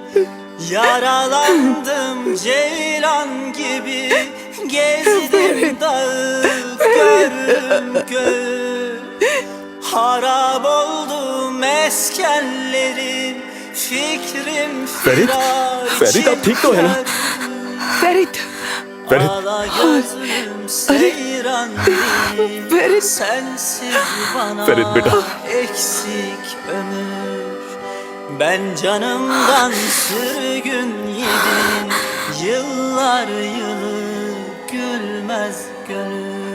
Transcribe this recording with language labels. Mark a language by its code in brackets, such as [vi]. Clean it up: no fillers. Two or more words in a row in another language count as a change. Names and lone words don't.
[tr] Yaralandım ceylan gibi, gezdim dağı gördüm göğü. Harap oldu meskenlerim, fikrim firar. [hi] फेरित आप ठीक तो है ना? फेरित, [tr] Ağla gözüm seyran değil, sensiz bana [hi] Ferit बेटा। [tr] eksik ömür. Ben canımdan sürgün yedim, yıllar yılı gülmez gönül.